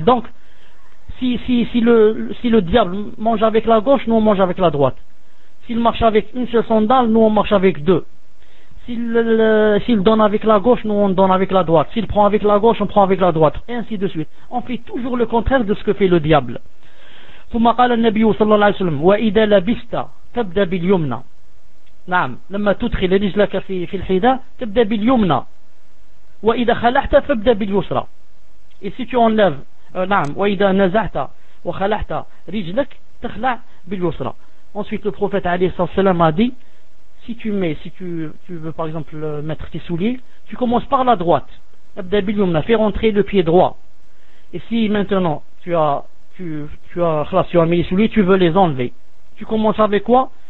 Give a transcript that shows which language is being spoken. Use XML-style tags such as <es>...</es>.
<fr>Donc Si le diable mange avec la gauche, nous on mange avec la droite. S'il marche avec une seule sandale, nous on marche avec deux. S'il donne avec la gauche, nous on donne avec la droite. S'il prend avec la gauche, on prend avec la droite. Et ainsi de suite. On fait toujours le contraire de ce que fait le diable.</fr> <ar>ثم قال النبي صلى الله عليه وسلم وإذا لبست تبدأ باليمنى. نعم لما تدخل رجلك في الحذاء تبدأ باليمنى وإذا خلعت فابدأ باليسرى.</ar> <fr>Et si tu enlèves</fr> <ar>نعم وإذا نزعت وخلعت رجلك تخلع باليسرى.</ar> <fr>Ensuite le prophète عليه الصلاة والسلام a dit, si tu veux par exemple mettre tes souliers, tu commences par la droite.</fr> <ar>ابدأ باليمنى,</ar> <fr>fais rentrer le pied droit. Et si maintenant tu as mis les souliers, tu veux les enlever. Tu commences avec quoi?</fr>